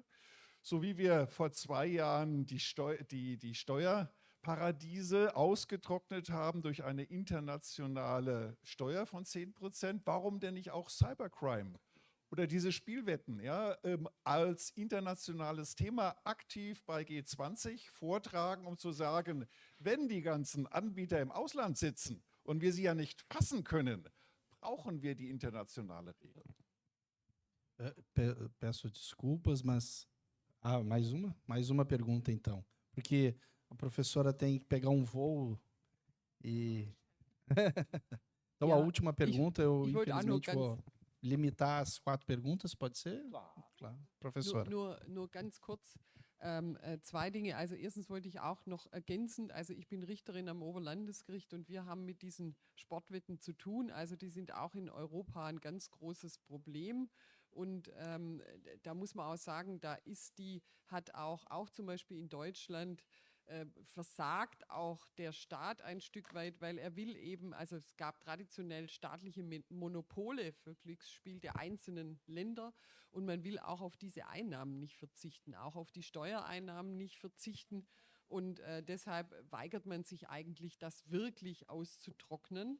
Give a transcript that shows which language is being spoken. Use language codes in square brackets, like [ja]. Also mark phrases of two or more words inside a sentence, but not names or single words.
[de] So wie wir vor 2 Jahren die Steuerparadiese ausgetrocknet haben durch eine internationale Steuer von 10%, warum denn nicht auch Cybercrime? Oder diese Spielwetten, ja, als internationales Thema aktiv bei G20 vortragen, um zu sagen, wenn die ganzen Anbieter im Ausland sitzen und wir sie ja nicht fassen können, brauchen wir die internationale Regel. [pt] Peço desculpas, mas mais uma pergunta então, porque a professora tem que pegar um voo e então a [de] Ja, [pt] última pergunta eu [de] ich wollte auch nur [pt] infelizmente [de] ganz- [pt] vou limitar as 4 perguntas, pode ser? Claro. Professora. [de] Nur ganz kurz 2 Dinge. Also erstens wollte ich auch noch ergänzend, also ich bin Richterin am Oberlandesgericht und wir haben mit diesen Sportwetten zu tun. Also die sind auch in Europa ein ganz großes Problem. Und da muss man auch sagen, hat auch zum Beispiel in Deutschland versagt auch der Staat ein Stück weit, weil er will eben, also es gab traditionell staatliche Monopole für Glücksspiel der einzelnen Länder und man will auch auf diese Einnahmen nicht verzichten, auch auf die Steuereinnahmen nicht verzichten und deshalb weigert man sich eigentlich, das wirklich auszutrocknen.